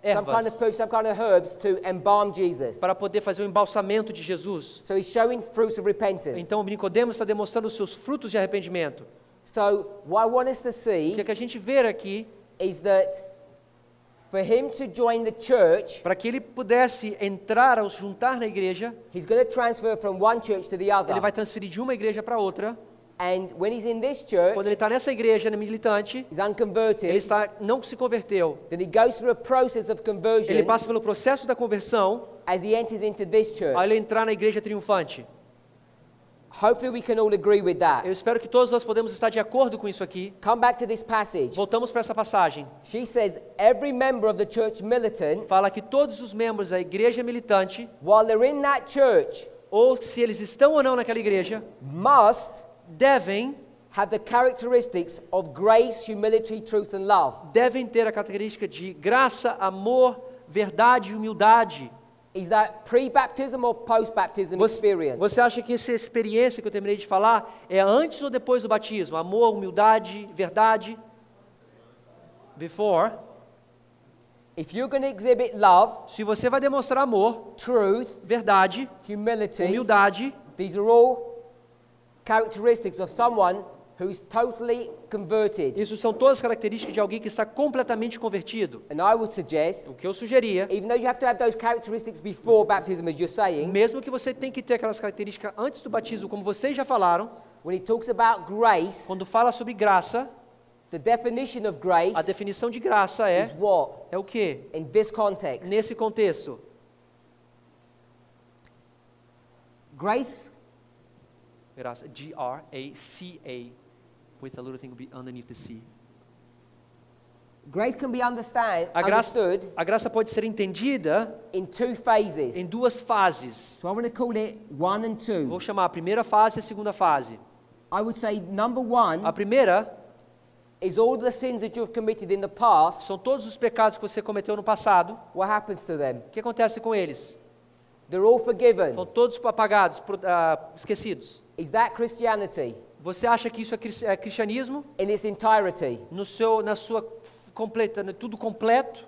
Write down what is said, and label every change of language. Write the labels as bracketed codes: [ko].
[en] Some kind of herbs to embalm Jesus. [pt] para poder fazer o embalsamento de Jesus. [en] So he's showing fruits of repentance. [pt] Então, Nicodemo está demonstrando os seus frutos de arrependimento. [en] So what I want us to [pt] O [en] see [pt] que a gente vê aqui, [en] is that for him to join the church, [pt] para que ele pudesse entrar ou se juntar na igreja, [en] he's going to transfer from one church to the [pt] ele [en] other. [pt] vai transferir de uma igreja para outra. [en] And when he's in this [pt] Quando [en] church, [pt] ele está nessa igreja militante, [en] he's [pt] ele [en] unconverted. [pt] não se converteu. [en] Then he goes through a process of [pt] Ele [en] conversion [pt] passa pelo processo da conversão, [en] as he enters into this church. [pt] a ele entrar na igreja triunfante. [en] Hopefully we can all agree with that. [pt] Eu espero que todos nós podemos estar de acordo com isso aqui. [en] Come back to this passage. [pt] Voltamos para essa passagem. [en] She says every member of the church militant, [pt] Fala que todos os membros da igreja militante, [en] while they're in that church, [pt] ou se eles estão ou não naquela igreja, [en] must [pt] devem [en] have the characteristics of grace, humility, truth, and love. [pt] ter a característica de graça, amor, verdade e humildade. [en] Is that pre-baptism or post-baptism experience? [pt] Você acha que essa experiência que eu terminei de falar é antes ou depois do batismo? Amor, humildade, verdade? [en] Before. If you're going to exhibit love, [pt] Se você vai demonstrar amor, [en] truth, [pt] verdade, [en] humility, [pt] humildade, [en] these are all characteristics of someone who's totally converted. [pt] isso são todas características de alguém que está completamente convertido. [en] And I would suggest, [pt] O que eu sugeria, [en] even though you have to have those characteristics before baptism, as you're saying, [pt] mesmo que você tem que ter aquelas características antes do batismo, como vocês já falaram, [en] when he talks about grace, [pt] quando fala sobre graça, [en] the definition of [pt] a [en] grace [pt] definição de graça [en] is what? [pt] é o quê? [en] In this context. [pt] Nesse contexto, [en] Grace, graça, G-R-A-C-A, with a little thing underneath the C. grace can be understood [pt] A graça pode ser entendida [en] in two phases. [pt] em duas fases. [en] So I want to call it 1 and 2. [pt] Vou chamar a primeira fase e a segunda fase. [en] I would say number 1 [pt] A primeira [en] is all the sins that you've committed in the past. [pt] são todos os pecados que você cometeu no passado. [en] What happens to them? [pt] O que acontece com eles? [en] They're all forgiven. [pt] São todos apagados, esquecidos. [en] Is that Christianity [pt] Você acha que isso é cristianismo? [en] in its entirety? [pt] Na sua completa, tudo completo?